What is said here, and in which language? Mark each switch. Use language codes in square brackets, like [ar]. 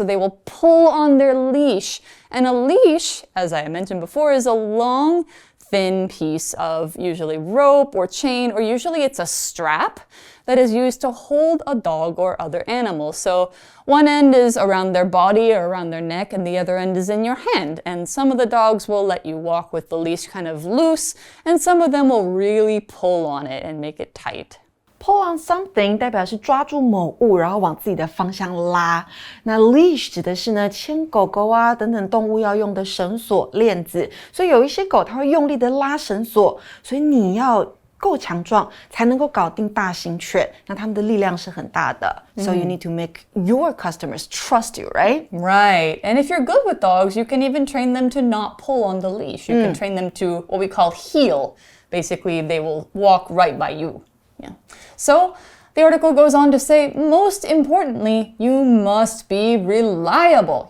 [en] So they will pull on their leash. And a leash, as I mentioned before, is a long, thin piece of usually rope or chain, or usually it's a strap that is used to hold a dog or other animal. So one end is around their body or around their neck, and the other end is in your hand. And some of the dogs will let you walk with the leash kind of loose, and some of them will really pull on it and make it tight. [zh] Pull on something 代表是抓住某物，然后往自己的方向拉。那 leash 指的是呢牵狗狗啊等等动物要用的绳索链子。所以有一些狗它会用力的拉绳索，所以你要够强壮才能够搞定大型犬。那它们的力量是很大的。 [en] So you need to make your customers trust you, right? Right. And if you're good with dogs, you can even train them to not pull on the leash. You can train them to what we call heel. Basically, they will walk right by you. Yeah. So the article goes on to say, most importantly, you must be reliable.